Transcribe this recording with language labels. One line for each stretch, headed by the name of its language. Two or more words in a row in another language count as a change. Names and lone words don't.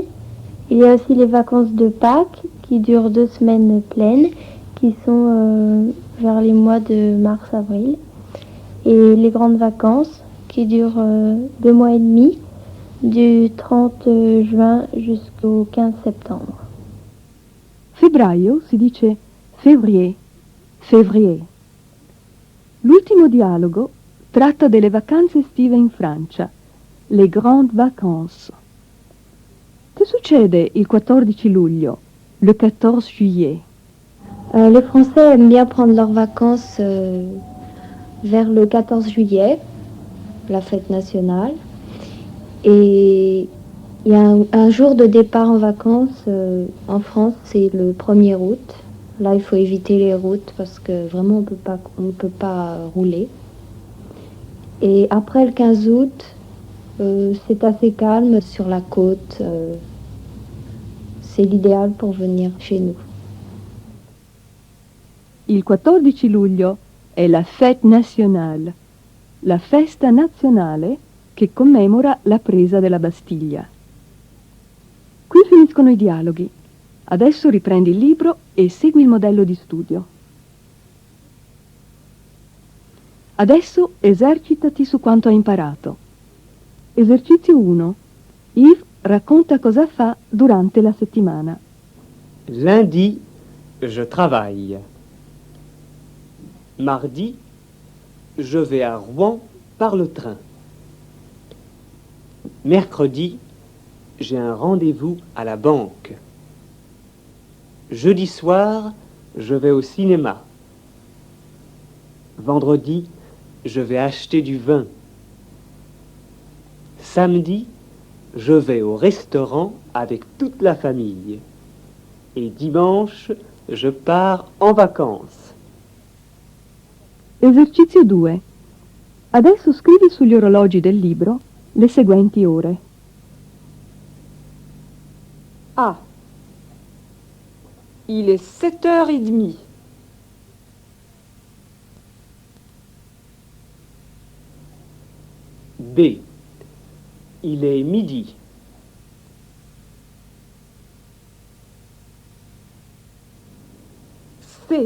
French: Il y a aussi les vacances de Pâques qui durent 2 semaines pleines, qui sont vers les mois de mars-avril. Et les grandes vacances qui durent 2 mois et demi, du 30 juin jusqu'au 15 septembre.
Italian: Febbraio si dice
French: février, février.
Italian: L'ultimo dialogo tratta delle vacanze estive in Francia,
French: le grandes vacances.
Italian: Che succede il 14 luglio,
French: le 14 juillet? Les Français aiment bien prendre leurs vacances vers le 14 juillet, la fête nationale. Et il y a un jour de départ en vacances en France, c'est le 1er août. Là, il faut éviter les routes parce que vraiment, on ne peut pas rouler. Et après le 15 août, c'est assez calme sur la côte. C'est l'idéal pour venir chez nous.
Italian: Il 14 luglio è
French: la fête nationale,
Italian: la festa nazionale che commemora la presa della Bastiglia. Qui finiscono i dialoghi. Adesso riprendi il libro e segui il modello di studio. Adesso esercitati su quanto hai imparato. Esercizio 1. Yves racconta cosa fa durante la settimana.
French: Lundi, je travaille. Mardi, je vais à Rouen par le train. Mercredi, j'ai un rendez-vous à la banque. Jeudi soir, je vais au cinéma. Vendredi, je vais acheter du vin. Samedi, je vais au restaurant avec toute la famille. Et dimanche, je pars en vacances.
Italian: Esercizio 2. Adesso scrivi sugli orologi del libro le seguenti ore.
French: A. Il est 7h30. B. Il est midi. C.